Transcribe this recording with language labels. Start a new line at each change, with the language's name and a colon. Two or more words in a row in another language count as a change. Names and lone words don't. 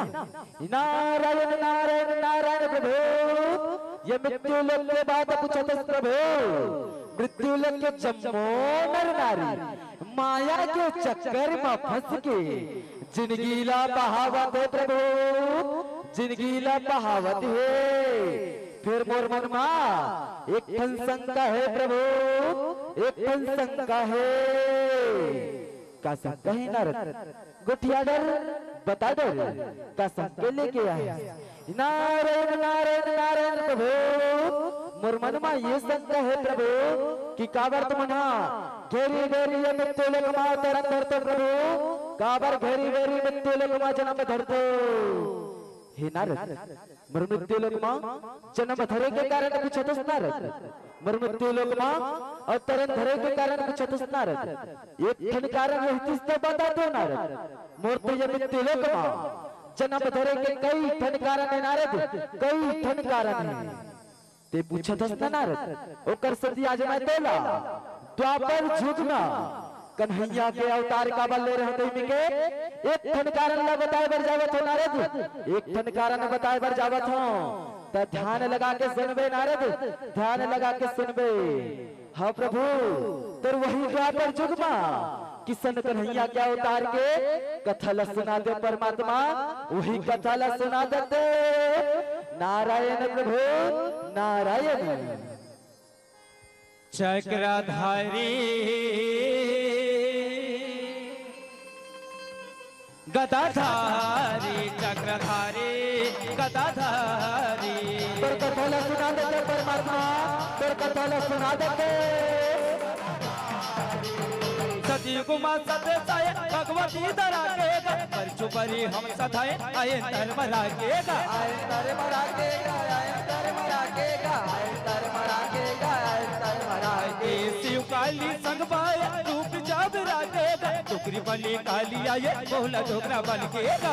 Chhattisgarhi: नारायण नारायण नारायण प्रभु ये मृत्यु लोक के बाद पूछत प्रभु मृत्यु लोक के जम्मो नर नारी माया के चक्कर में फंस के जिंदगी ला बहावत है प्रभु जिंदगी ला बहावत है। फिर मोर मन मा एक ठन शंका है प्रभु एक ठन शंका है का शंका है नारद गोठिया डर बता दो का शंका लेके आए। नारायण नारायण नारायण प्रभु मोर मन मा ये शंका है प्रभु कि काबर तुमना घेरी घेरी ये मृत्यु लोक मा तरन धरते प्रभु काबर घेरी घेरी मृत्यु लोक मा जन्म धरते हे नारद मर मृत्यु लोक मा जन्म धरे के कारण पूछत नारद मर मृत्यु लोक मा और तरन धरे के कारण पूछत नारद एक ठन कारण रहतिस तो बता दो नारद मोर तो ये मृत्यु लोक मा जन्म धरे के कई ठन कारण है नारद कई ठन कारण है ते पूछत नारद ओकर सती आज मैं तोला द्वापर युग में कन्हैया के अवतार का बल ले रहे के एक ठन कारण ला बताए बर जावत हो नारद एक ठन कारण बताए बर जावत हो तो ध्यान लगा के सुनबे नारद ध्यान लगा के सुनबे। हाँ प्रभु तो वही द्वापर युग में किशन कन्हैया के अवतार के कथा ला सुना दे परमात्मा वही कथा ला सुना देते नारायण प्रभु नारायण। चक्रधारी गदाधारी चक्रधारी गदाधारी तोर कथा ला सुना देते परमात्मा तोर कथा ला सुना देते सती गुमा सते साय भगवती दरा के पर चुपरी हम सधाए आए धर्म लागेगा आए धर्म राखेगा आए धर्म राखेगा आए धर्म राखेगा आए धर्म राखेगा। शिव काली संग पाए रूप जब राखेगा टुकरी बनी काली आए बोला डोकरा बनकेगा